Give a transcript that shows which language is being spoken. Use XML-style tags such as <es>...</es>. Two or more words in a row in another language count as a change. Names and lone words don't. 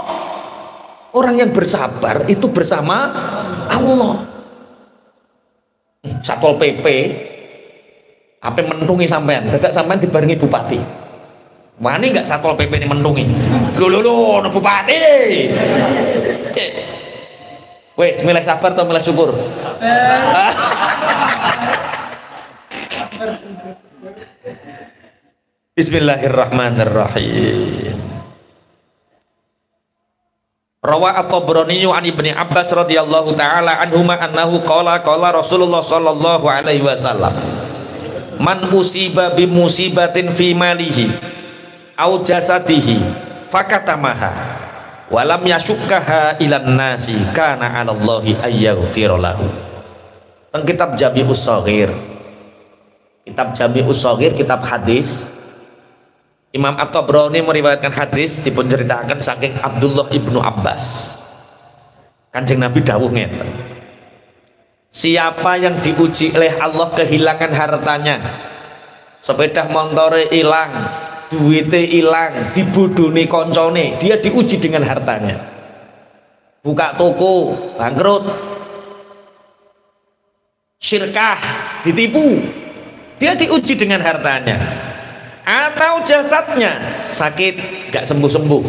<id>Orang yang bersabar itu bersama Allah.</id> <jv>Satpol PP apa mentungi sampean, dadak sampean dibarengi bupati. Wani nggak Satpol PP ini mentungi? Lho, bupati. Wes, milih sabar atau milih syukur?</jv> <ar>بسم الله الرحمن الرحيم. روى الطبراني عن ابن عباس رضي الله تعالى عنهما أنه قال رسول الله صلى الله عليه وسلم من أصيب بمصيبة في ماله أو جسده فكتمها ولم يشكها إلى الناس كان على الله أن يغفر له.</ar> <jv>Teng kitab Jami'us Shaghir, kitab hadis, Imam At-Tabrani meriwayatkan hadis dipunceritakan saking Abdullah ibnu Abbas. Kanjeng Nabi dawuh ngeten.</jv> <id>Siapa yang diuji oleh Allah kehilangan hartanya,</id> <jv>sepeda montore</jv> <id>hilang, duitnya hilang,</id> <jv>dibodoni koncone,</jv> <id>dia diuji dengan hartanya. Buka toko, bangkrut. Syirkah, ditipu, dia diuji dengan hartanya. Atau jasadnya sakit gak sembuh-sembuh.</id>